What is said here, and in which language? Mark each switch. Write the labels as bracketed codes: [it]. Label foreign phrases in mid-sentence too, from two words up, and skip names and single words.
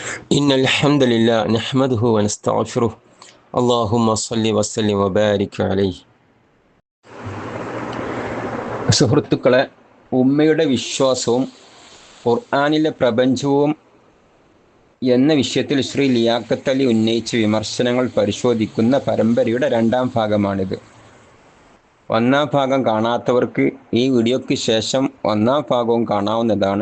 [ar] إن الحمد لله نحمده ونستغفره اللهم صل وسلم وبارك عليه. [ml] സുഹൃത്തുക്കളെ, ഉമ്മയുടെ വിശ്വാസവും ഖുർആനിലെ പ്രപഞ്ചവും എന്ന വിഷയത്തിൽ ശ്രീ ലിയാഖത്ത് അലി ഉന്നയിച്ച വിമർശനങ്ങൾ പരിശോധിക്കുന്ന പരമ്പരയുടെ രണ്ടാം ഭാഗമാണിത്. ഒന്നാം ഭാഗം കാണാത്തവർക്ക് ഈ വീഡിയോയ്ക്ക് ശേഷം ഒന്നാം ഭാഗവും കാണാവുന്നതാണ്.